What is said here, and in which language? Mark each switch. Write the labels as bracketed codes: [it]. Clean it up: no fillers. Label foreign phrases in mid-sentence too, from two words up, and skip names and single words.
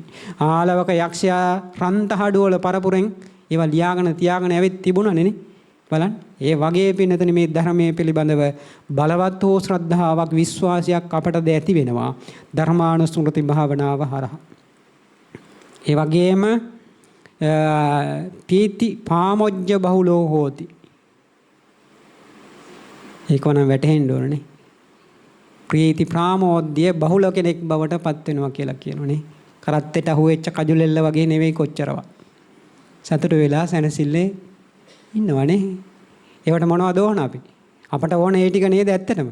[si] ආලවක යක්ෂයා රන්තහඩු වල පරපුරෙන් ඒවා ලියාගෙන තියාගෙන ඇවිත් තිබුණානේ නේ. බලන්න. ඒ වගේ පින්නතනේ මේ ධර්මයේ පිළිබඳව බලවත් වූ ශ්‍රද්ධාවක් විශ්වාසයක් අපටද ඇති වෙනවා. ධර්මානුස්මෘති භාවනාව හරහා. ඒ වගේම [pi] පීති පාමොජ්ජ බහුලෝ හෝති. [si] ඒක නම් වැටහෙන්න ඕනේ. ප්‍රීති ප්‍රාමෝද්‍ය බහුල කෙනෙක් බවට පත් වෙනවා කියලා කියනෝනේ. කරත්තෙට අහුවෙච්ච කජුලෙල්ල වගේ නෙවෙයි කොච්චරවත්. සතුට වෙලා සැනසille ඉන්නවනේ. ඒවට මොනවද ඕන අපි? අපට ඕන ඒ ටික නේද ඇත්තටම.